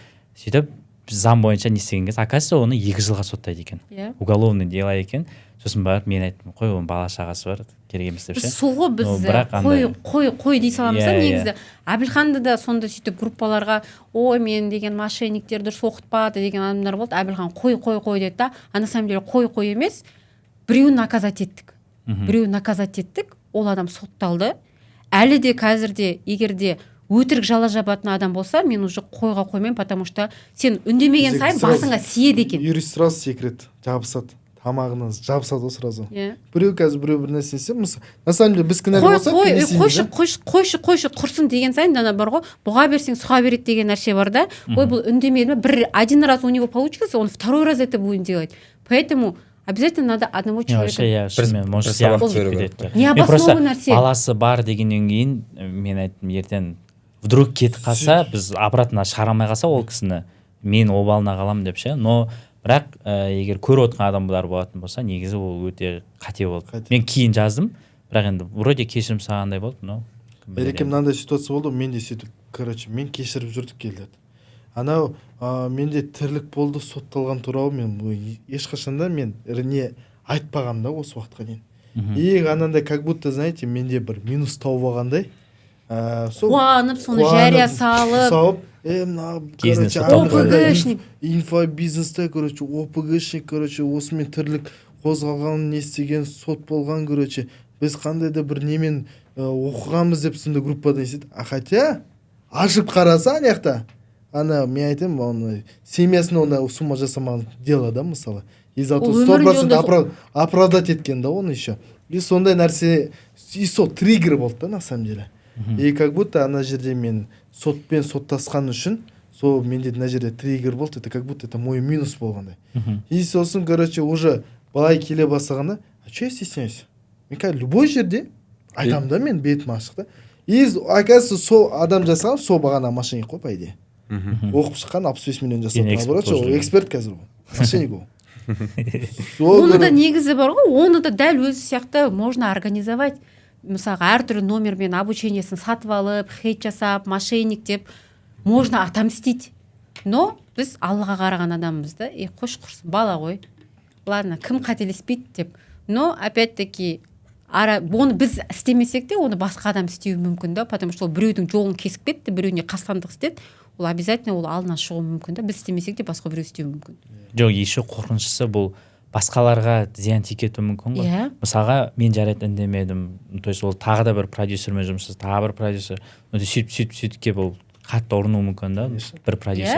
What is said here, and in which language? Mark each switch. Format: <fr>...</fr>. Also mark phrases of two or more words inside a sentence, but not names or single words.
<kk>Сөйтіп заң бойынша не істеген кезде, оказывается, оны 2 жылға соттайды екен.</kk> <ru>Уголовный дело екен.</ru> <kk>Сосын барып мен айттым, қой оның бала шағасы бар, керек емес деп ше. Сол ғой біз қой дей саламыз да негізі. Әбілханды да сонда сөйтіп группаларға, ой мен деген мошенниктер дұрыс оқытпады деген адамдар болды. Әбілхан қой деді да,</kk> <ru>а на самом деле</ru> <kk>қой емес, біреуін наказать еттік. Біреуін наказать еттік, ол адам сотталды. Әлі де қазірде егерде өтірік жала жабатын адам болса, мен уже қойға қоймаймын,</kk> <ru>потому что</ru> <kk>сен үндемеген сайын басыңа сиеді екен. Юрист сразу секрет жабысады. Тамағыңыз жабысады ғой сразу. Біреу қазір біреу бір нәрсе істесе,</kk> <ru>на самом деле</ru> <kk>біз кінәлі болсақ, қойшы құрсын деген сайын дана бар ғой, бұға берсең сұға береді деген нәрсе бар да. Ой, бұл үндемеді ме?</kk> <ru>Один раз у него получился, он второй раз это будет делать. Поэтому обязательно надо одного человека.</ru> <kk>Необоснованный нәрсе. Баласы бар дегеннен кейін мен айттым, ертең вдруг кетіп қалса, біз обратно шығара алмай қалса ол кісіні, мен обалына қаламын деп ше. Но бірақ егер көріп отырған адамдар болатын болса, негізі ол өте қате болды. Мен кейін жаздым, бірақ енді вроде кешірім сұрағандай болды, но Ереке мынандай ситуация болды, мен де сөйтіп, мен кешіріп жүрдік келді. Анау менде тірлік болды, сотталған туралы мен ешқашанда мен не айтпағам да осы уақытқа дейін.</kk> <ru>И анандай как будто, знаете,</ru> <kk>менде бір минус тауып алғандай. Қуанып, соны жария салып, ОПГшник, инфобизнесте, ОПГшник, осымен тірлік қозғалған, не істеген, сот болған, біз қандай да бір немен оқығанбыз деп сонда группада еседі. Хотя ашып қараса анаяқта, мен айтайын, оны семьясына онда сумма жасамаған дело да, мысалы.</kk> <ru>И зато</ru> <kk>100% оправдать еткен да оны еще. И сондай нәрсе, и сол триггер болды да,</kk> <ru>на самом деле. И как будто</ru> <kk>ана жерде мен сотпен соттасқан үшін, сол менде мына жерде триггер болды,</kk> <ru>это как будто это мой минус болғандай.</ru> <kk>И сосын, уже былай келе бастағанда,</kk> <ru>а что я стесняюсь?</ru> <kk>Мен қазір любой жерде айтамын да, мен бетім ашық да. И оказывается, сол адам жасаған, сол бағана мошенник қой,</kk> <ru>по идее.</ru> <kk>Оқып шыққан 65 миллион жасаған. Эксперт қазір ол. Мошенник ол. Оны да негізі бар ғой, оны да дәл өзі сияқты</kk> <ru>можно организовать.</ru> <kk>Мысалға әртүрлі номермен обучениесін сатып алып, хейт жасап, мошенник деп</kk> <ru>можно отомстить.</ru> <kk>Но біз Аллаға қараған адамбыз да, қош құрсын, бала ғой. Ладно, кім қателеспейді деп.</kk> <ru>Но опять-таки</ru> <kk>оны біз істемесек те, оны басқа адам істеуі мүмкін да,</kk> <ru>потому что</ru> <kk>ол біреудің жолын кесіп кетті, біреуіне қастандық істеді. Ол обязательно ол алдынан шығуы мүмкін да, біз істемесек те басқа біреу істеуі мүмкін. Жоқ, еще қорқынышысы бұл басқаларға зиян тикетуі мүмкін ғой. Мысалға мен жарайды үндемедім,</kk> <ru>то есть</ru> <kk>ол тағы да бір продюсермен жұмыс жасады, тағы бір продюсер, сөйтіп келіп ол қатты ұрынуы мүмкін да, бір продюсер.</kk>